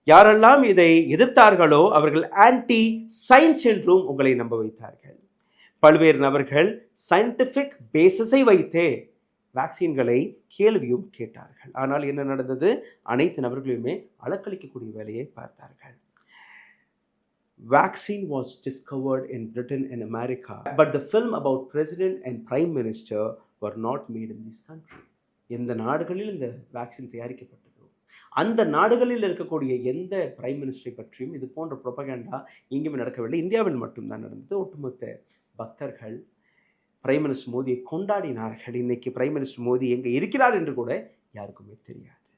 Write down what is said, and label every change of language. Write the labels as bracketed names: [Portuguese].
[Tamil] யாரெல்லாம் இதை எதிர்த்தார்களோ அவர்கள் ஆன்டி சயின்ஸ் என்றும் உங்களை நம்ப வைத்தார்கள். பல்வேறு நபர்கள் சயின்டிஃபிக் பேசிஸை வைத்தே வேக்சின்களை கேள்வியும் கேட்டார்கள். ஆனால் என்ன நடந்தது? அனைத்து நபர்களுமே அலக்களிக்கக்கூடிய வேலையை பார்த்தார்கள். [English] Vaccine was discovered in Britain and America, but the film about president and prime minister were not made in this country. [Tamil] எந்த நாடுகளில் இந்த வேக்சின் தயாரிக்கப்பட்டதோ அந்த நாடுகளில் இருக்கக்கூடிய எந்த பிரைம் மினிஸ்டரை பற்றியும் இது போன்ற ப்ரொபகேண்டா எங்கேயுமே நடக்கவில்லை. இந்தியாவில் மட்டும்தான் நடந்தது. ஒட்டுமொத்த பக்தர்கள் பிரைம் மினிஸ்டர் மோடியை கொண்டாடினார்கள். இன்னைக்கு பிரைம் மினிஸ்டர் மோடி எங்கே இருக்கிறார் என்று கூட யாருக்குமே தெரியாது.